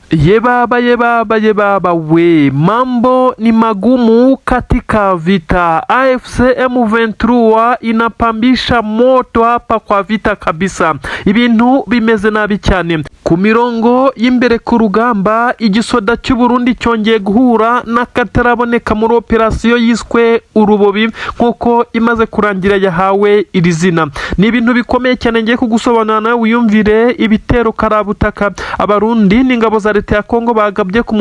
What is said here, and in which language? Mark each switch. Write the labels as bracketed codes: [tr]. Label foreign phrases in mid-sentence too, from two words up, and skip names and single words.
[sw] Yebaba we, mambo ni magumu katika vita. AFC M23 inapambisha moto hapa kwa vita kabisa. [rw] Ibintu bimeze nabi cyane. Ku mirongo y'imbere ku rugamba, igisoda cy'u Burundi cyongeye guhura n'akataraboneka muri operasiyo yiswe Urubobi nkuko imaze kurangira yahawe iri zina. Ni ibintu bikomeye cyane ngiye kugusobanurira nawe wiyumvire ibitero karabutaka abarundi n'ingabo za leta ya Kongo bagabye ku